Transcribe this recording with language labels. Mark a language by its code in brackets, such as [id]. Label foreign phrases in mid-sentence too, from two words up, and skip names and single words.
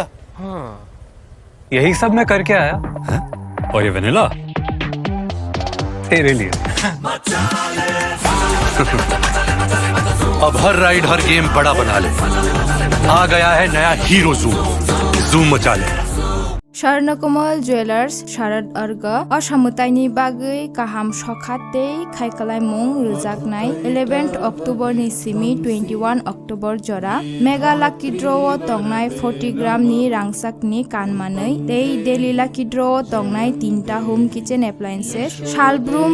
[hi] हाँ, यही सब मैं करके आया। है? और ये वनीला तेरे लिए। अब हर राइड हर गेम बड़ा बना ले। आ गया है नया हीरो जूम। जूम मचा ले। [brx] स्वर्णकमल ज्वेलार्स शारद अर्ग असामुताइनि बागै काहाम सखाते खायखालायमुं रोजाकनाय 11 अक्टोबर नि सिमी 21 अक्टोबर जरा [en] mega lucky draw [brx] तंगनाय 40 ग्राम नि रांसाकनि कानमानै दे [en] daily lucky draw [brx] तंगनाय 3टा [en] home kitchen appliances [brx] शालब्रुम